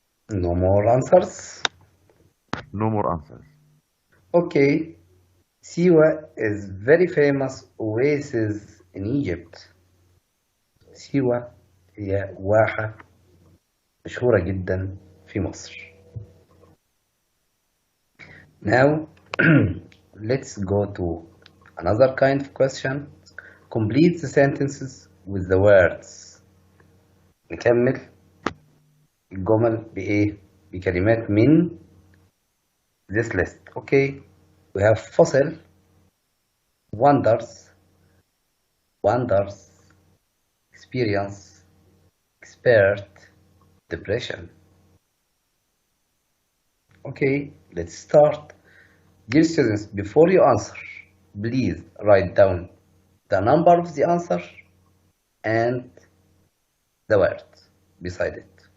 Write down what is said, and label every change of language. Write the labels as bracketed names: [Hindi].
[English] No more answers? No more answers. Okay. Siwa is very famous oasis in Egypt. [Arabic] سيوة هي واحة مشهورة جدا في مصر. [English] Now let's go to another kind of question. Complete the sentences with the words. [Arabic] نكمل الجمل بإيه؟ بكلمات من [English] this list. Okay, we have fossil, wonders, experience, expert, depression. Okay, let's start. Dear students, before you answer, please write down the number of the answer and the word beside it.